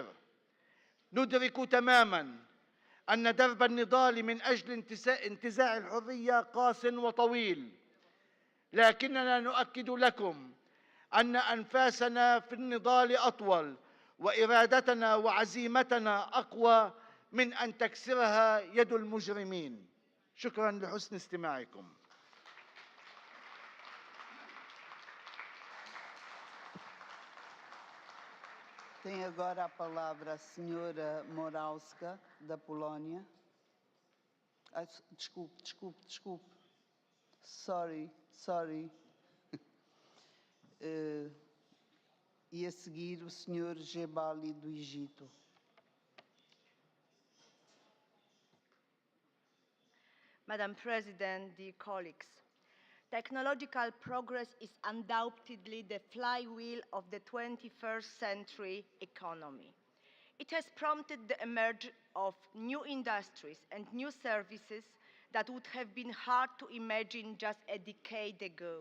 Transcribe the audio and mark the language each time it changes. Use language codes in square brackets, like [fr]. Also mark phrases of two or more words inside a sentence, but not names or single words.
[ar] ندرك تماماً أن درب النضال من أجل انتزاع الحرية قاس وطويل، لكننا نؤكد لكم أن أنفاسنا في النضال أطول وإرادتنا وعزيمتنا أقوى من أن تكسرها يد المجرمين. شكراً لحسن استماعكم. [pt] Tem agora a palavra a senhora Moralska, da Polónia. Desculpe. Sorry. E a seguir o senhor Gebali, do Egito. [en] Madam President, dear colleagues, Technological progress is undoubtedly the flywheel of the 21st century economy. It has prompted the emergence of new industries and new services that would have been hard to imagine just a decade ago.